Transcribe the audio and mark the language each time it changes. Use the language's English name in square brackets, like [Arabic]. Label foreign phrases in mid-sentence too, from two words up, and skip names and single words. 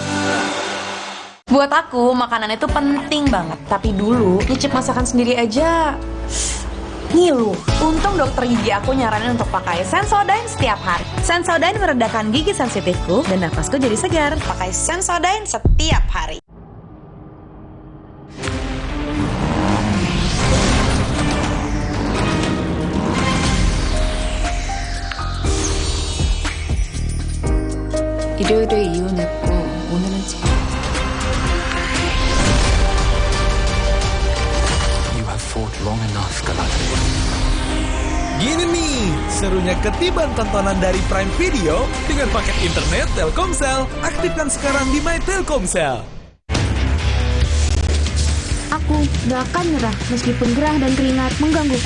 [Indonesian] Buat aku, makanan itu penting banget. Tapi dulu, nyicip masakan sendiri aja ngilu. Untung dokter gigi aku nyaranin untuk pakai Sensodyne setiap hari. Sensodyne meredakan gigi sensitifku dan nafasku jadi segar. Pakai Sensodyne setiap hari. [Korean] 일요일에 이혼했고 오늘은 지금 [English] You have fought long enough, Galadriel. [Indonesian] Gini nih, serunya ketiban tontonan dari Prime Video dengan paket internet Telkomsel. Aktifkan sekarang di My Telkomsel. Aku gak akan nyerah meskipun gerah dan keringat menggangguku.